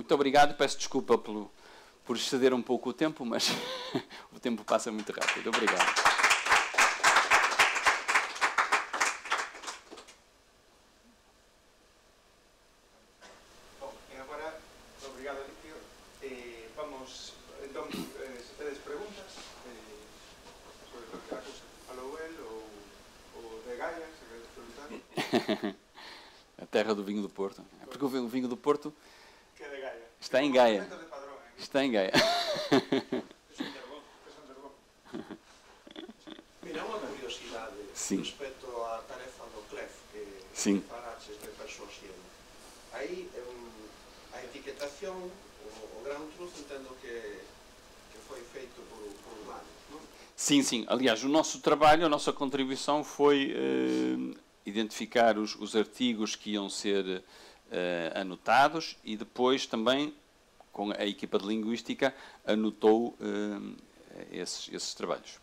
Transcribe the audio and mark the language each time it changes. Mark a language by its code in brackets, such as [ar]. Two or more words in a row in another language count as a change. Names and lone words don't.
[pt] Muito obrigado, peço desculpa por exceder um pouco o tempo, mas o tempo passa muito rápido. Obrigado. Bom, e agora, obrigado, Alicio. Vamos, então, [gl] se tedes preguntas sobre calquera cousa que falou el, ou de Gaia, se queres preguntar. [pt] A terra do vinho do Porto. É porque o vinho do Porto Que é de Gaia. Está em Gaia. Está em Gaia. [gl] Mira, unha curiosidade respecto á tarefa do CLEF que falaches de persuasión. Aí a etiquetación, o [en] ground truth, [gl] entendo que foi feito por humanos, non? [pt] Sim. Aliás, o nosso trabalho, a nossa contribuição foi identificar os artigos que iam ser anotados, e depois também, com a equipa de linguística, anotou esses trabalhos.